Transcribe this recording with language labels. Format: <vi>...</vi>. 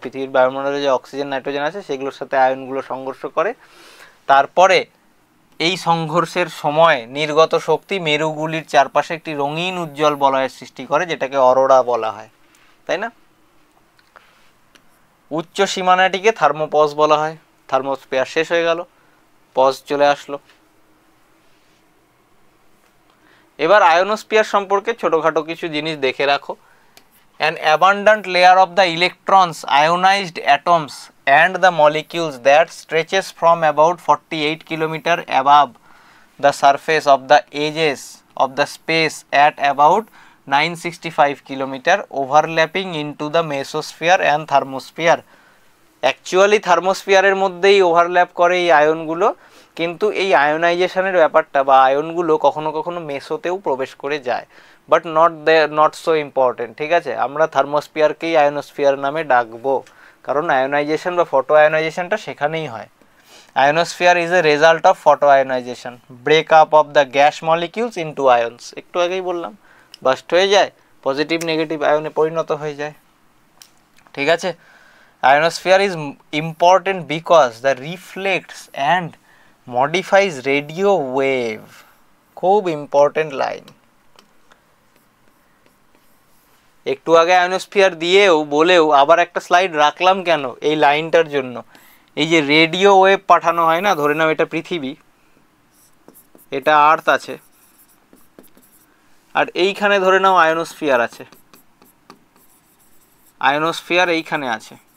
<bn>পৃথিবীর বায়ুমণ্ডলে যে অক্সিজেন নাইট্রোজেন আছে সেগুলোর সাথে আয়নগুলো সংঘর্ষ করে, তারপরে এই সংঘর্ষের সময় নির্গত শক্তি মেরুগুলির চারপাশে একটি রঙিন উজ্জ্বল বলয়ের সৃষ্টি করে, যেটাকে অরোরা বলা হয়, তাই না? উচ্চ সীমানাটিকে থার্মোপজ বলা হয়। থার্মোস্ফিয়ার শেষ হয়ে গেল, পজ চলে আসলো। এবার আয়নোস্ফিয়ার সম্পর্কে ছোটোখাটো কিছু জিনিস দেখে রাখো।</bn> <en>An abundant layer of the electrons, ionized atoms and the molecules that stretches from about 48 km above the surface of the edges of the space at about 965 km, overlapping into the mesosphere and thermosphere.</en> <bn>Actually থার্মোস্ফিয়ারের মধ্যেই overlap করে এই আয়নগুলো, কিন্তু এই আয়োনাইজেশনের ব্যাপারটা বা আয়নগুলো কখনো কখনো মেসোতেও প্রবেশ করে যায়,</bn> <en>but not so important,</en> <bn>ঠিক আছে? আমরা থার্মোস্ফিয়ারকেই আয়োনোস্ফিয়ার নামে ডাকবো, কারণ আয়োনাইজেশন বা ফটো আয়োনাইজেশনটা সেখানেই হয়।</bn> <en>Ionosphere is a result of photo ionization, break up of the gas molecules into ions.</en> <bn>একটু আগেই বললাম, বাস্ট হয়ে যায়, পজিটিভ নেগেটিভ আয়নে পরিণত হয়ে যায়, ঠিক আছে?</bn> <en>Ionosphere is important because the reflects and modifies radio wave.</en> <bn>খুব ইম্পর্টেন্ট লাইন। একটু আগে আয়োনোস্ফিয়ার দিয়েও বলেও আবার একটা স্লাইড রাখলাম কেন? এই লাইনটার জন্য। এই যে রেডিও ওয়েভ পাঠানো হয় না, ধরে নাও এটা পৃথিবী, এটা আর্থ আছে, আর এইখানে ধরে নাও আয়োনোস্ফিয়ার আছে, আয়োনোস্ফিয়ার এইখানে আছে।</bn>